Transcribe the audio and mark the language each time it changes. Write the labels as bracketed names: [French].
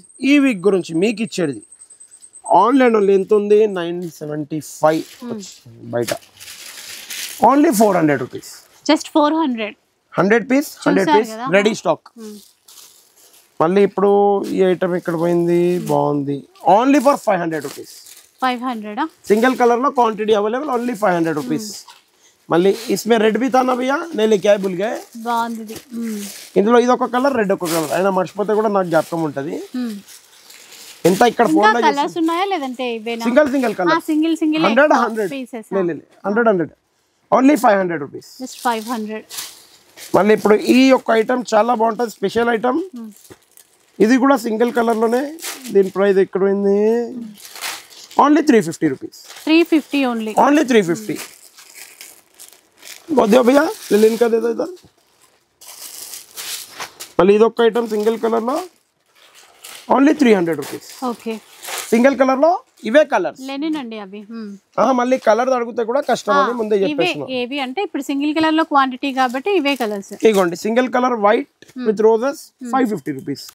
[Telugu] ఈ వీక్ గురించి మీకు ఇచ్చేది ఆన్లైన్ ఓన్లీ ఎంత ఉంది, 975 బయట, only 400 rupees. Just 400. 100 piece, 100 piece ready stock. మళ్ళీ ఇప్పుడు ఈ ఐటమ్ ఇక్కడ పోయింది, బాగుంది, only for 500 rupees. 500 single colour లో క్వాంటిటీ అవైలబుల్, ఓన్లీ 500 రూపీస్. [Hindi] మళ్ళీ इसमें రెడ్ भी था ना भैया, నేను क्या भूल गए. [Telugu] బాగుంది. ఇందులో ఇది ఒక కలర్, రెడ్ ఒక కలర్, అయినా మర్చిపోతే కూడా నాకు జ్ఞాపకం ఉంటది. ఎంత ఇక్కడ ఫోన్ లో కలర్స్ ఉన్నాయా లేదంటే ఇవేనా? Single colour, single 100 pieces. 100 only 500 rupees. Just 500. మళ్ళీ ఇప్పుడు ఈ ఒక ఐటమ్ చాలా బాగుంటది, స్పెషల్ ఐటమ్. ఇది కూడా సింగిల్ కలర్ లోనే, దీని ప్రైస్ ఎక్కడ పోయింది, ఓన్లీ 350 రూపీస్. 350 ఓన్లీ. ఓన్లీ 350. [Hindi] बहुत दिया भैया लिलिन का दे दो इधर. [Telugu] మళ్ళీ ఇదొక ఐటమ్ సింగిల్ కలర్ లో only 300 rupees. Okay. Single colour లో ఇవే కలర్స్ లెనిన్ అండి అవి. మళ్ళీ కలర్ అడిగితే కూడా కష్టం అని ముందే చెప్పేస్తున్నా. ఏవి అంటే ఇప్పుడు సింగిల్ కలర్ లో క్వాంటిటీ కాబట్టి ఇవే కలర్స్. ఇగోండి single colour white with roses 550 rupees.